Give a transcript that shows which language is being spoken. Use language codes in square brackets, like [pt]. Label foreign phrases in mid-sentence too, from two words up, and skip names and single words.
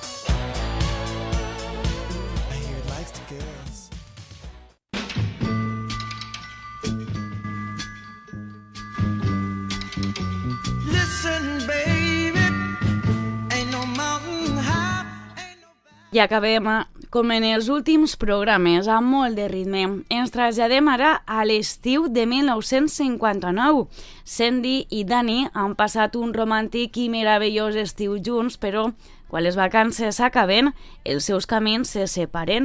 [en] I hear it likes the girls. Listen, baby, ain't no mountain high, ain't no [ca] I acabem, com en els últims programes, amb molt de ritme. Ens traslladem ara a l'estiu de 1959. Sandy i Danny han passat un romàntic i meravellós estiu junts, però quan les vacances s'acaben, els seus camins se separen.